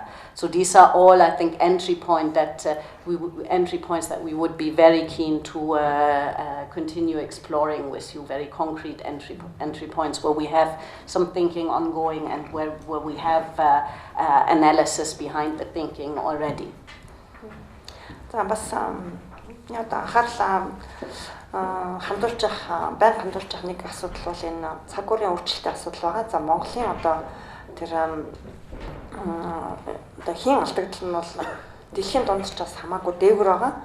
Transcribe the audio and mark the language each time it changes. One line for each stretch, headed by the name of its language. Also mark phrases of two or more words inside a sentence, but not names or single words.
English: So these are all, I think, entry points that we would be very keen to continue exploring with you, very concrete entry points where we have some thinking ongoing and where we have analysis behind the thinking already.
Mongolian: Хандуулж байнга хандуулж нэг асуудал бол энэ цаг уурын өөрчлөлтийн асуудал байгаа. За Монголын одоо тэр одоо хийн алдагдал нь бол дэлхийн дундчаас хамаагүй дээгүүр байгаа.